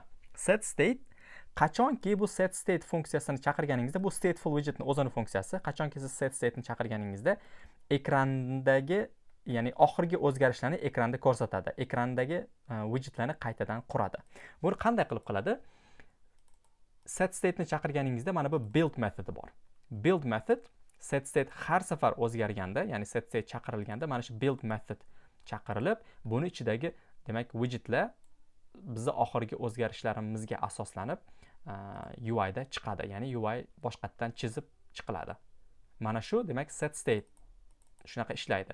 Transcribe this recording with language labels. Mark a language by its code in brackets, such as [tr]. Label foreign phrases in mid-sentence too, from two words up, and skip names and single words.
[en] Set state [uz] qachonki bu [en] set state [uz] funksiyasini chaqirganingizda, bu stateful widgetning o'zini funksiyasi, qachonki siz [en] set state'ni [uz] chaqirganingizda ekrandagi, ya'ni oxirgi o'zgarishlarni ekranda ko'rsatadi. Ekrandagi widgetlarni qaytadan quradi. Buni qanday qilib qiladi? [en] Set state'ni [uz] chaqirganingizda mana bu build metodi bor. [en] Build method set state [uz] har safar o'zgarganda, ya'ni [en] set state [uz] chaqirilganda mana shu [en] build method [uz] chaqirilib, buni ichidagi demak widgetlar bizni oxirgi o'zgarishlarimizga asoslanib UI da chiqadi, ya'ni UI boshqatdan chizib chiqiladi. Mana shu demak [en] set state [uz] shunaqa ishlaydi.